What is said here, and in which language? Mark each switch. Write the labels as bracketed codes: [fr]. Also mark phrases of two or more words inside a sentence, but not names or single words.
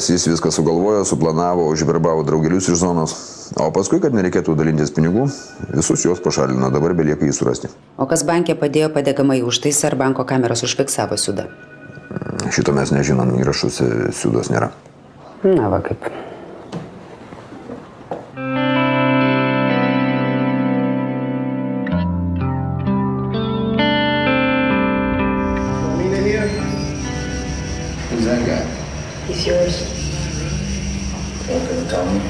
[lt] Jis viską sugalvojo, suplanavo, užverbavo draugelius iš zonos. O paskui, kad nereikėtų dalintis pinigų, visus juos pašalino. Dabar belieka jį surasti. O kas bankė padėjo padegamąjį užtaisą ar banko kameros užfiksavo Siudą? Šito mes nežinom, įrašuose Siudos nėra. Na va kaip. [en] Who's that guy? He's yours. Well, then tell me.